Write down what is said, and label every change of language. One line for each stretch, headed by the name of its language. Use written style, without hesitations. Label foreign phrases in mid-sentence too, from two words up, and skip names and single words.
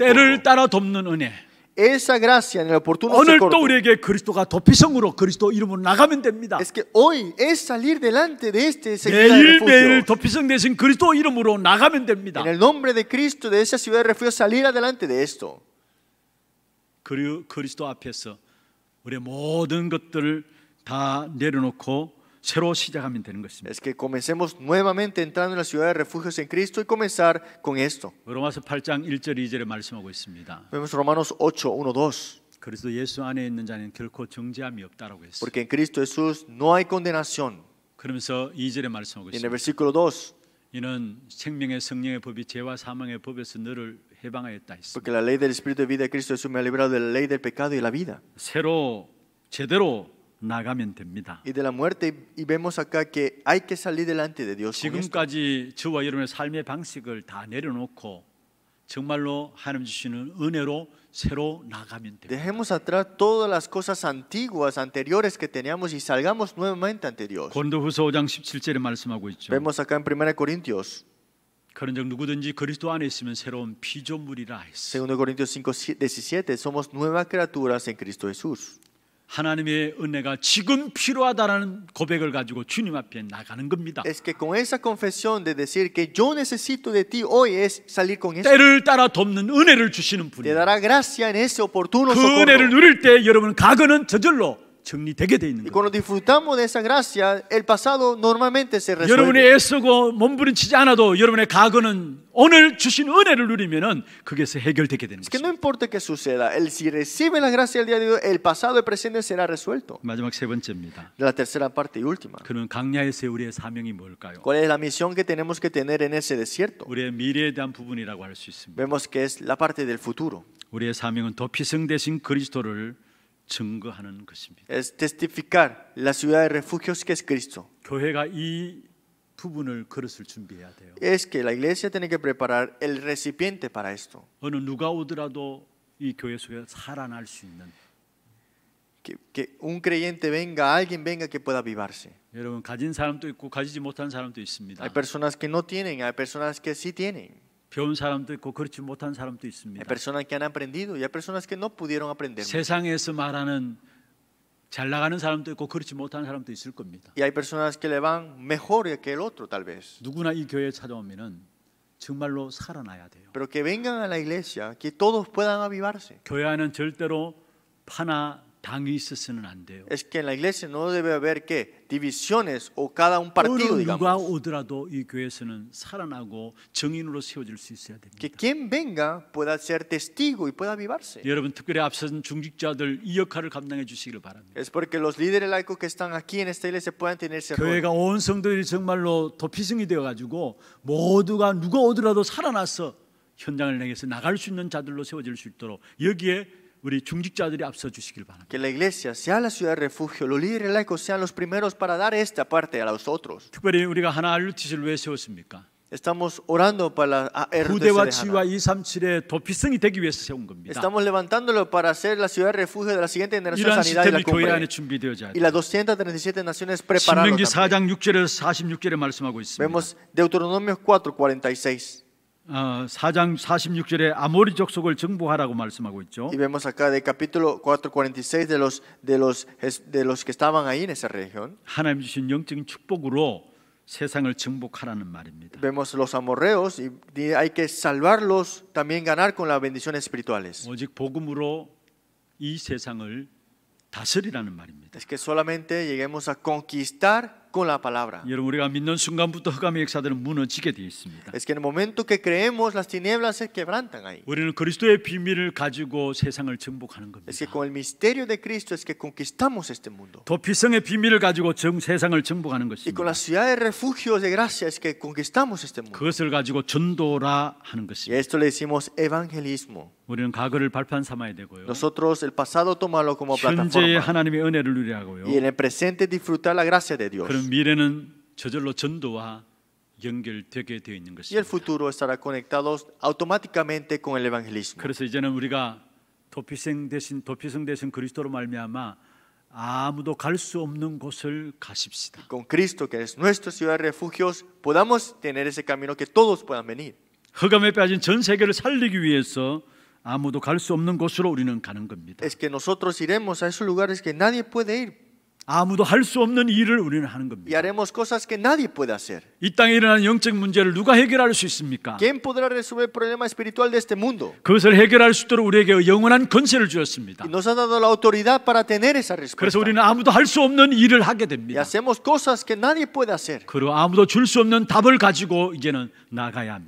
Korean: 때를 따라 돕는 은혜.
Spanish: Esa gracia en el oportuno
Korean: 오늘 또
Spanish: socorro
Korean: 우리에게 그리스도가 도피성으로 그리스도 이름으로 나가면 됩니다.
Spanish: es que hoy es salir delante de este seguida de
Korean: 매일매일
Spanish: refugio.
Korean: 도피성 대신 그리스도 이름으로 나가면 됩니다.
Spanish: En el nombre de Cristo, de esa ciudad de refugio, salir adelante de esto.
Korean: 그리스도 앞에서 우리의 모든 것들을 다 내려놓고 새로 시작하면 되는 것입니다.
Spanish: Es que comencemos nuevamente entrando en la ciudad de refugios en Cristo y comenzar con esto.
Korean: 로마서 8장 1절 2절에 말씀하고 있습니다.
Spanish: Vemos Romanos 8, 1, 2.
Korean: 그리스도 예수 안에 있는 자는 결코 정죄함이 없다라고 했어요.
Spanish: Porque en Cristo Jesús no hay condenación.
Korean: 그러면서 2절에 말씀하고
Spanish: Y en
Korean: 있습니다.
Spanish: el versículo 2,
Korean: 이는 생명의 성령의 법이 죄와 사망의 법에서 너를 해방하였다 했습니다.
Spanish: porque la ley del Espíritu de vida de Cristo Jesús me ha librado de la ley del pecado y de la vida
Korean: 새로 제대로 나가면 됩니다.
Spanish: y de la muerte. Y vemos acá que hay que salir delante de Dios con esto.
Korean: 지금까지 저와 여러분의 삶의 방식을 다 내려놓고 정말로 하나님 주시는 은혜로 새로 나가면 됩니다.
Spanish: Dejemos atrás todas las cosas antiguas, anteriores que teníamos y salgamos nuevamente ante Dios.
Korean: 고린도후서 5장 17절에 말씀하고 있죠.
Spanish: Vemos acá en 1 Corintios,
Korean: 그런즉 누구든지 그리스도 안에 있으면 새로운 피조물이라 했어요.
Spanish: 2 Corintios 5, 17, somos nuevas criaturas en Cristo Jesús.
Korean: 하나님의 은혜가 지금 필요하다라는 고백을 가지고 주님 앞에 나가는 겁니다.
Spanish: Es que con esa confesión de decir que yo necesito de ti hoy es salir con esto.
Korean: 때를 따라 돕는 은혜를 주시는
Spanish: Te
Korean: 분이에요.
Spanish: dará gracia en ese oportuno
Korean: 그 은혜를
Spanish: socorro.
Korean: 누릴 때 여러분 과거는 저절로 정리되게 돼 있는
Spanish: Y
Korean: 거예요.
Spanish: cuando disfrutamos de esa gracia, el pasado normalmente se
Korean: 여러분이
Spanish: resuelve.
Korean: 애쓰고 몸부림치지 않아도 여러분의 과거는 오늘 주신 은혜를 누리면은 그게서 해결되게 되는
Spanish: Es que no
Korean: 거죠.
Spanish: importa que suceda, si recibe la gracia del día de hoy, el pasado y presente será resuelto.
Korean: 마지막 세 번째입니다.
Spanish: La tercera parte y última.
Korean: 그는 강야에서의 우리의 사명이 뭘까요?
Spanish: ¿Cuál es la misión que tenemos que tener en ese desierto?
Korean: 우리의 미래에 대한 부분이라고 할 수 있습니다.
Spanish: Vemos que es la parte del futuro.
Korean: 우리의 사명은 도피성 대신 그리스도를 증거하는 것입니다.
Spanish: Es testificar la ciudad de refugios que es Cristo.
Korean: 교회가 이 부분을 그릇을 준비해야 돼요.
Spanish: Es que la iglesia tiene que preparar el recipiente para esto.
Korean: 어느 누가 오더라도 이 교회 속에 살아날 수 있는.
Spanish: Que un creyente venga, alguien venga que pueda avivarse.
Korean: 여러분 가진 사람도 있고 가지지 못한 사람도 있습니다.
Spanish: Hay personas que no tienen, hay personas que sí tienen.
Korean: 배운 사람도 있고 그렇지 못한 사람도
Spanish: Hay
Korean: 있습니다.
Spanish: personas que han aprendido y hay personas que no pudieron aprender.
Korean: 세상에서 말하는 잘 나가는 사람도 있고 그렇지 못한 사람도 있을 겁니다.
Spanish: Y hay personas que le van mejor que el otro tal vez.
Korean: 누구나 이 교회에 찾아오면은 정말로 살아나야 돼요.
Spanish: Pero que vengan a la iglesia, que todos puedan avivarse.
Korean: 교회 안은 절대로 파나 당이 있어서는 안 돼요.
Spanish: Es que en la iglesia no debe haber que divisiones o cada un partido,
Korean: 어느 누가
Spanish: digamos.
Korean: 오더라도 이 교회에서는 살아나고 정인으로 세워질 수 있어야 됩니다.
Spanish: Que quien venga pueda ser testigo y pueda avivarse.
Korean: 여러분 특별히 앞선 중직자들 이 역할을 감당해 주시기를 바랍니다.
Spanish: Es porque los líderes laicos que están aquí en esta iglesia puedan tener ese rol.
Korean: 교회가 온 성도들이 정말로 도피성이 되어가지고 모두가 누가 오더라도 살아나서 현장을 향해서 나갈 수 있는 자들로 세워질 수 있도록 여기에 우리 중직자들이 앞서 주시길 바랍니다.
Spanish: Que la iglesia sea la ciudad de refugio, los líderes laicos sean los primeros para dar esta parte a los otros.
Korean: 특별히 우리가 하나 RUTC를 왜 세웠습니까?
Spanish: Estamos orando para la
Korean: 후대와
Spanish: RTC de
Korean: 치유와
Spanish: Hana.
Korean: 237의 도피성이 되기 위해서 세운 겁니다.
Spanish: Estamos levantándolo para ser la ciudad de refugio de la siguiente generación,
Korean: 이러한
Spanish: sanidad y la
Korean: 시스템이 교회 안에
Spanish: cumbre.
Korean: 준비되어져야
Spanish: Y
Korean: 돼요.
Spanish: las 237 naciones prepararlo
Korean: 신명기
Spanish: también.
Korean: 4장 6절에서 46절에 말씀하고 있습니다.
Spanish: Vemos Deuteronomio 4:46.
Korean: 4장 46절에 아모리 족속을 정복하라고 말씀하고 있죠.
Spanish: Y vemos acá de capítulo 4:46 de los que estaban ahí en esa región.
Korean: 하나님 주신 영적인 축복으로 세상을 정복하라는 말입니다.
Spanish: Vemos los amorreos y hay que salvarlos, también ganar con las bendiciones espirituales.
Korean: 오직 복음으로 이 세상을 다스리라는 말입니다.
Spanish: Es que solamente lleguemos a conquistar con la palabra.
Korean: 여러분 우리가 믿는 순간부터 흑암의 역사들은 무너지게 되어 있습니다.
Spanish: Es que en el momento que creemos, las tinieblas se quebrantan ahí.
Korean: 우리는 그리스도의 비밀을 가지고 세상을 정복하는 겁니다.
Spanish: Es que con el misterio de Cristo es que conquistamos este mundo.
Korean: 도피성의 비밀을 가지고 세상을 정복하는
Spanish: Y
Korean: 것입니다.
Spanish: con la ciudad de refugio de gracia es que conquistamos este mundo.
Korean: 그것을 가지고 전도라 하는
Spanish: Y a
Korean: 것입니다.
Spanish: esto le decimos evangelismo.
Korean: 우리는 과거를 발판 삼아야 되고요.
Spanish: Nosotros el pasado tomarlo como
Korean: 현재의
Spanish: plataforma.
Korean: 하나님의 은혜를 누리라고요.
Spanish: Y en el presente disfrutar la gracia de Dios.
Korean: 그럼 미래는 저절로 전도와 연결되게 되어 있는
Spanish: Y el
Korean: 것입니다.
Spanish: futuro estará conectado automáticamente con el evangelismo.
Korean: 그래서 이제는 우리가 도피성 대신 그리스도로 말미암아 아무도 갈 수 없는 곳을 가십시다.
Spanish: Con Cristo, que es nuestra ciudad de refugios, podamos tener ese camino que todos puedan venir.
Korean: 흑암에 빠진 전 세계를 살리기 위해서 아무도 갈 수 없는 곳으로 우리는 가는 겁니다.
Spanish: Es que nosotros iremos a esos lugares que nadie puede ir
Korean: 아무도 할 수 없는 일을 우리는 하는
Spanish: y
Korean: 겁니다.
Spanish: haremos cosas que nadie puede hacer.
Korean: 이 땅에 일어나는 영적 문제를 누가 해결할 수 있습니까?
Spanish: ¿Quién podrá resolver el problema espiritual de este mundo?
Korean: 그것을 해결할 수 있도록 우리에게 영원한 권세를 주었습니다.
Spanish: Y nos ha dado la autoridad para tener esa respuesta.
Korean: 그래서 우리는 아무도 할 수 없는 일을 하게
Spanish: Y
Korean: 됩니다.
Spanish: hacemos cosas que nadie puede hacer.
Korean: 그리고 아무도 줄 수 없는 답을 가지고 이제는 나가야 합니다.